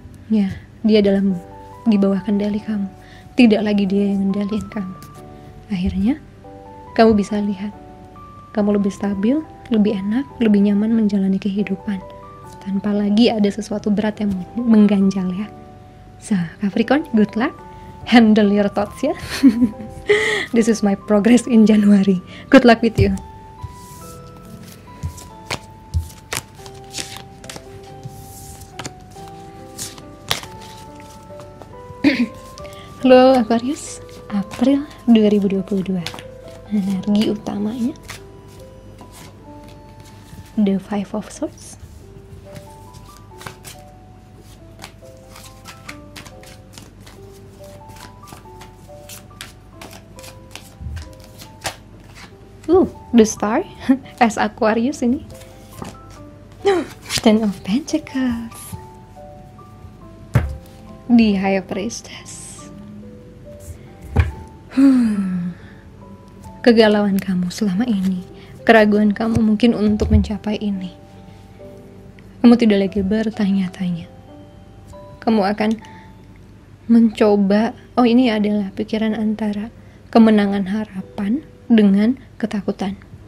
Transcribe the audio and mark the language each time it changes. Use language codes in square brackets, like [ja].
[id] Ya, dia di bawah kendali kamu. Tidak lagi dia yang ngendaliin kamu. Akhirnya kamu bisa lihat kamu lebih stabil, lebih enak, lebih nyaman menjalani kehidupan tanpa lagi ada sesuatu berat yang mengganjal ya. [en] So, Capricorn, good luck. Handle your thoughts [id] ya. [en] This is my progress in January. Good luck with you. [id] Halo Aquarius, April 2022. Energi utamanya [en] The Five of Swords, The Star as Aquarius [id] ini. [en] Ten of Pentacles, The High Priestess. [id] Kegalauan kamu selama ini, keraguan kamu mungkin untuk mencapai ini. Kamu tidak lagi bertanya-tanya. Kamu akan mencoba, ini adalah pikiran antara kemenangan harapan dengan ketakutan.